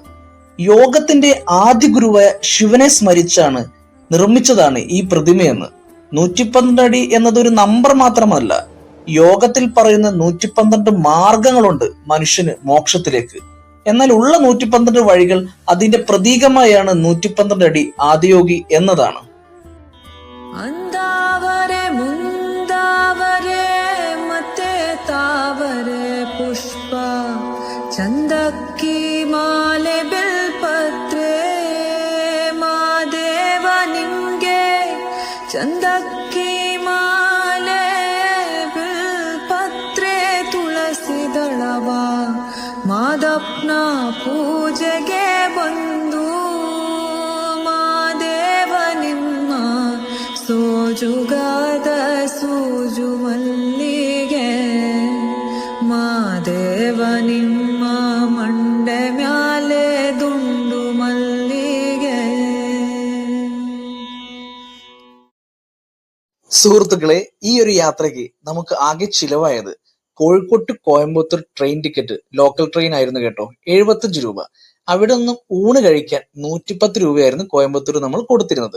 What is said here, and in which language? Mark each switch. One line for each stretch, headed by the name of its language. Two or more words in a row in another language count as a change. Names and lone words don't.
Malayalam: യോഗത്തിന്റെ ആദ്യ ഗുരുവായ ശിവനെ സ്മരിച്ചാണ് നിർമ്മിച്ചതാണ് ഈ പ്രതിമയെന്ന്. 112 അടി എന്നതൊരു നമ്പർ മാത്രമല്ല, യോഗത്തിൽ പറയുന്ന 112 മാർഗങ്ങളുണ്ട് മനുഷ്യന് മോക്ഷത്തിലേക്ക്. എന്നാൽ ഉള്ള 112 വഴികൾ അതിന്റെ പ്രതീകമായാണ് 112 അടി ആദിയോഗി എന്നതാണ്.
Kannada: ಪುಷ್ಪ ಚಂದಕ್ಕಿ ಮಾಲೆ ಬಿಲ್ಪತ್ರೆ ಮಾದೇವ ನಿಂಗೆ ಚಂದಕ್ಕಿ ಮಾಲೆ ಬಿಲ್ಪತ್ರೆ ತುಲಸಿ ದಳವಾ ಮಾದಪ್ನಾ ಪೂಜೆಗೆ ಬಂದು ಮಾದೇವ ನಿಮ್ಮ ಸೋಜುಗಾದ ಸೂಜು ಮಲ್ಲಿಗೆ ಮಾದೇವ ನಿಮ್ಮ ಮಂಡೆ ಮ್ಯಾಲೆ ದುಂಡು ಮಲ್ಲಿಗೆ.
Malayalam: സുഹൃത്തുക്കളെ, ഈ ഒരു യാത്രയ്ക്ക് നമുക്ക് ആകെ ചിലവായത് കോഴിക്കോട്ട് കോയമ്പത്തൂർ ട്രെയിൻ ടിക്കറ്റ് ലോക്കൽ ട്രെയിൻ ആയിരുന്നു കേട്ടോ, 75 രൂപ. അവിടെ നിന്നും ഊണ് കഴിക്കാൻ 110 രൂപയായിരുന്നു കോയമ്പത്തൂർ നമ്മൾ കൊടുത്തിരുന്നത്.